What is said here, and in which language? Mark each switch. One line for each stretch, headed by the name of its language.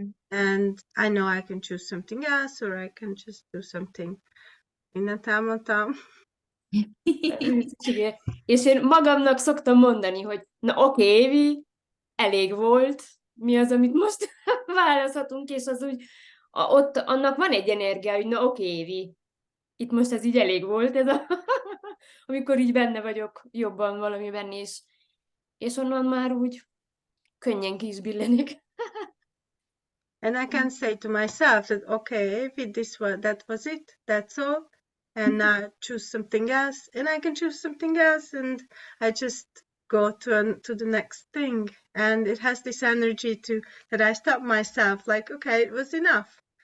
English: And I know I can choose something else, or I can just do something.
Hungarian: Mindent elmondtam. És én magamnak szoktam mondani, hogy na oké, Évi, elég volt, mi az, amit most választhatunk, és az úgy, ott annak van egy energia, hogy na oké, Évi, itt most ez így elég volt, amikor így benne vagyok jobban valamiben, és onnan már úgy könnyen ki is billenik.
English: And I can say to myself that, okay, Évi, that was it, that's all. And choose something else, and I can choose something else, and I just go to the next thing. And it has this energy that I stop myself, like, okay, it was enough.